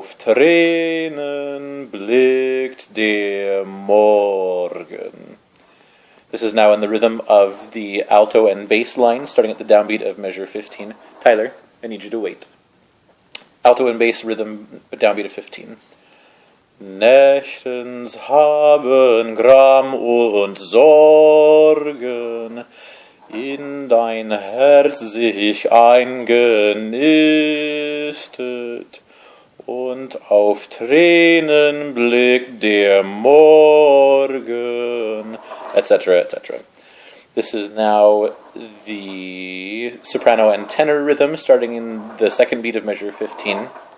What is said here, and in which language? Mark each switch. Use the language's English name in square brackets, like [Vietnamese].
[German] auf Tränen blickt der Morgen. [English] This is now in the rhythm of the alto and bass line, starting at the downbeat of measure 15. Tyler, I need you to wait. Alto and bass rhythm, downbeat of 15. [German] Nächtens haben Gram und Sorgen in dein Herz sich eingenistet, und auf Tränen blickt der Morgen, etc., etc. [English] This is now the soprano and tenor rhythm, starting in the second beat of measure 15.